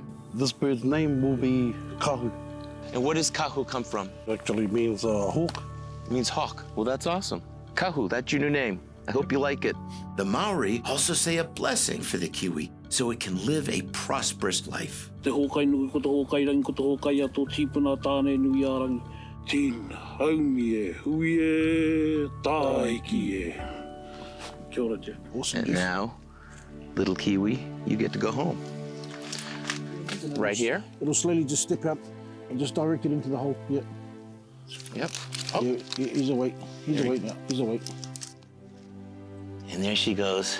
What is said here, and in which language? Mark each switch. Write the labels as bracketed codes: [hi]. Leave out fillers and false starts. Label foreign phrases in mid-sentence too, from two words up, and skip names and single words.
[en] This bird's name will be Kahu. And what does Kahu come from? It actually means hawk. It means hawk. Well, that's awesome. Kahu, that's your new name. I hope you like it. The Maori also say a blessing for the Kiwi so it can live a prosperous life. [mi] Te hōkai nui ko te hōkai rangi ko te hōkai ato tīpuna tāne nui arangi. Tīna, haumi e, hui e, tāiki e. Kia ora, [en] Jeff. Awesome, And Jeff. now, little Kiwi, you get to go home. Right here? It'll slowly just step out and just direct it into the hole. Yep. Yep. Yeah, he's awake. He's awake now. He's awake. And there she goes.